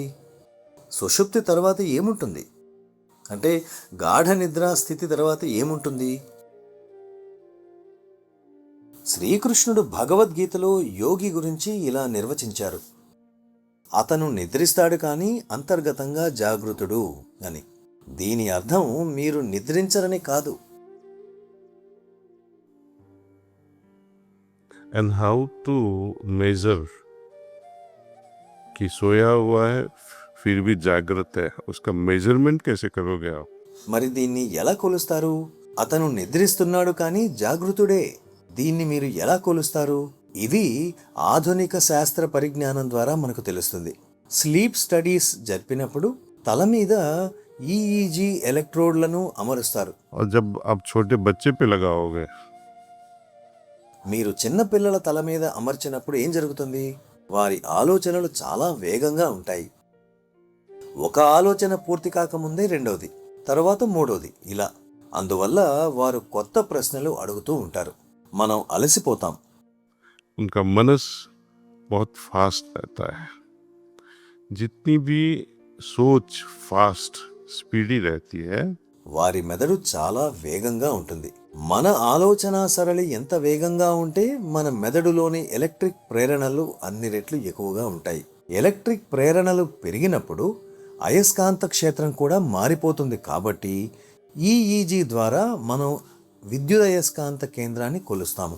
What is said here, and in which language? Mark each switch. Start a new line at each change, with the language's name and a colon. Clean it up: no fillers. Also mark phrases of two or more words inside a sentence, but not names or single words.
Telugu: సుషుప్తి తర్వాత ఏముంటుంది? అంటే గాఢ నిద్రా స్థితి తర్వాత ఏముంటుంది? శ్రీకృష్ణుడు భగవద్గీతలో యోగి గురించి ఇలా నిర్వచించారు: అతను నిద్రిస్తాడు కానీ అంతర్గతంగా జాగృతుడు అని. దీని అర్థం మీరు నిద్రించరని కాదు.
English: And how to measure
Hindi: कि सोया हुआ है फिर भी जागृत है, उसका मेजरमेंट कैसे करोगे आप?
Telugu: మరి దీన్ని ఎలా కొలుస్తారు? అతను నిద్రిస్తున్నాడు కానీ జాగృతుడే. దీన్ని మీరు ఎలా కొలుస్తారు? ఇది ఆధునిక శాస్త్ర పరిజ్ఞానం ద్వారా మనకు తెలుస్తుంది.
English: sleep studies
Telugu: జరిపినప్పుడు తల మీద ఈఈజీ ఎలక్ట్రోడ్లను అమరుస్తారు.
Hindi: और जब आप छोटे बच्चे पे लगाओगे
Telugu: మీరు చిన్న పిల్లల తల మీద అమర్చినప్పుడు ఏం జరుగుతుంది? వారి ఆలోచనలు చాలా వేగంగా ఉంటాయి. ఒక ఆలోచన పూర్తి కాకముందే 2వది, తర్వాత 3వది, ఇలా. అందువల్ల వారు కొత్త ప్రశ్నలు అడుగుతూ ఉంటారు. మనం అలసిపోతాం.
Hindi: उनका मनस बहुत फास्ट रहता है. जितनी भी सोच
English: fast speedy
Hindi: रहती है,
Telugu: వారి మెదడు చాలా వేగంగా ఉంటుంది. మన ఆలోచన సరళి ఎంత వేగంగా ఉంటే మన మెదడులోని ఎలక్ట్రిక్ ప్రేరణలు అన్ని రెట్లు ఎక్కువగా ఉంటాయి. ఎలక్ట్రిక్ ప్రేరణలు పెరిగినప్పుడు అయస్కాంత క్షేత్రం కూడా మారిపోతుంది. కాబట్టి ఈఈజీ ద్వారా మనం విద్యుదయస్కాంత కేంద్రాన్ని కొలుస్తాము.